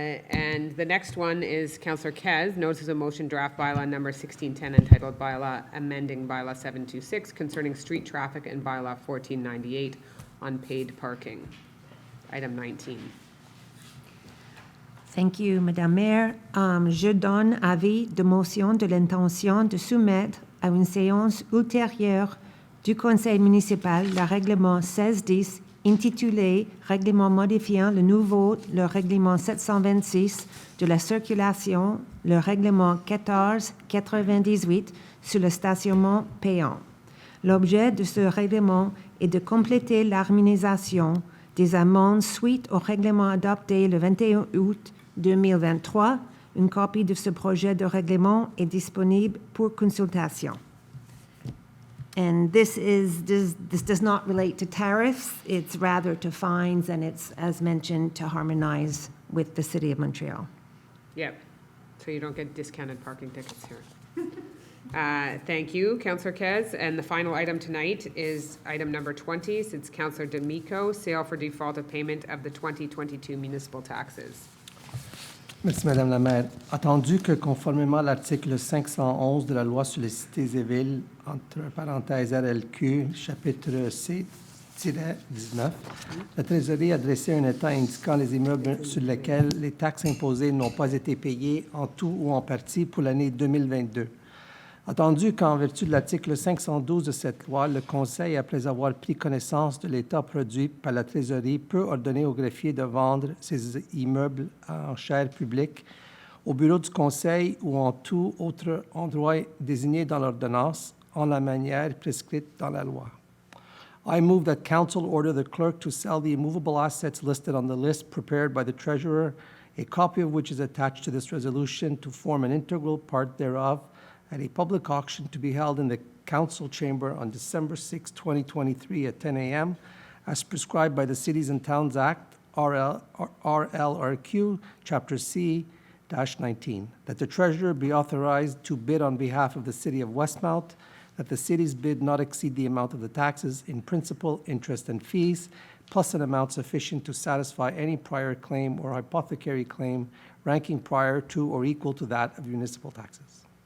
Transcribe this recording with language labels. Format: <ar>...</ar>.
<en>And the next one is Councillor Kez, notice of motion draft bylaw number 1610 entitled Bylaw Amending Bylaw 726 concerning street traffic and Bylaw 1498 on paid parking. Item 19. Thank you, Madame Maire.</en> <fr>Je donne avis de motion de l'intention de soumettre à une séance ultérieure du Conseil municipal le règlement 1610 intitulé Règlement modifiant le règlement 726 de la circulation, le règlement 1498 sur le stationnement payant. L'objet de ce règlement est de compléter l'harmonisation des amendes suite au règlement adopté le 21 août 2023. Une copie de ce projet de règlement est disponible pour consultation.</fr> <en>And this does not relate to tariffs, it's rather to fines, and it's, as mentioned, to harmonize with the City of Montreal. Yep. So you don't get discounted parking tickets here. Thank you, Councillor Kez. And the final item tonight is item number 20. It's Councillor D'Amico, sale for default of payment of the 2022 municipal taxes.</en> <fr>Merci, Madame la maire. Attendu que conformément à l'article 511 de la loi sur les cités et villes, entre parenthèses RLQ, chapitre C-19, la Trésorerie a dressé un état indiquant les immeubles sur lesquels les taxes imposées n'ont pas été payées en tout ou en partie pour l'année 2022. Attendu qu'en vertu de l'article 512 de cette loi, le Conseil, après avoir pris connaissance de l'état produit par la Trésorerie, peut ordonner au greffier de vendre ces immeubles en chaire publique au bureau du Conseil ou en tout autre endroit désigné dans l'ordonnance en la manière prescrite dans la loi.</fr> <en>I move that Council order the clerk to sell the immovable assets listed on the list prepared by the Treasurer, a copy of which is attached to this resolution to form an integral part thereof, at a public auction to be held in the Council Chamber on December 6, 2023 at 10 a.m., as prescribed by the Cities and Towns Act, RLRQ, Chapter C-19, that the Treasurer be authorized to bid on behalf of the City of Westmount, that the city's bid not exceed the amount of the taxes in principal, interest, and fees, plus an amount sufficient to satisfy any prior claim or hypothecary claim ranking prior to or equal to that of municipal taxes.</en>